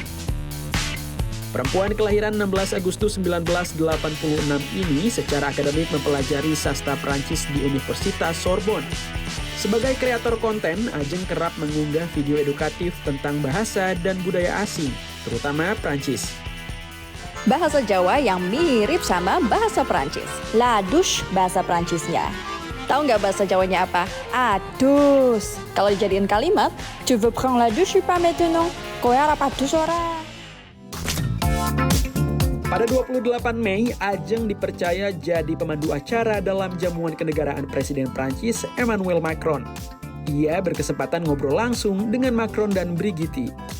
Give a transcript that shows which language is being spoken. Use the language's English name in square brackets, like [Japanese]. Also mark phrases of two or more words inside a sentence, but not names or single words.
[Indonesian] Perempuan kelahiran 16 Agustus 1986 ini secara akademik mempelajari sastra Prancis di Universitas Sorbonne. Sebagai kreator konten, Ajeng kerap mengunggah video edukatif tentang bahasa dan budaya asing, terutama Prancis. Bahasa Jawa yang mirip sama bahasa Prancis. [French] La douche [Indonesian] bahasa Prancisnya. Tahu nggak bahasa Jawanya apa? Adus. Kalau dijadiin kalimat, [French] tu veux prendre la douche ou pas maintenant? [Javanese] Kowe arep adus ora? [Indonesian] Pada 28 Mei, Ajeng dipercaya jadi pemandu acara dalam jamuan kenegaraan Presiden Prancis Emmanuel Macron. Ia berkesempatan ngobrol langsung dengan Macron dan Brigitte.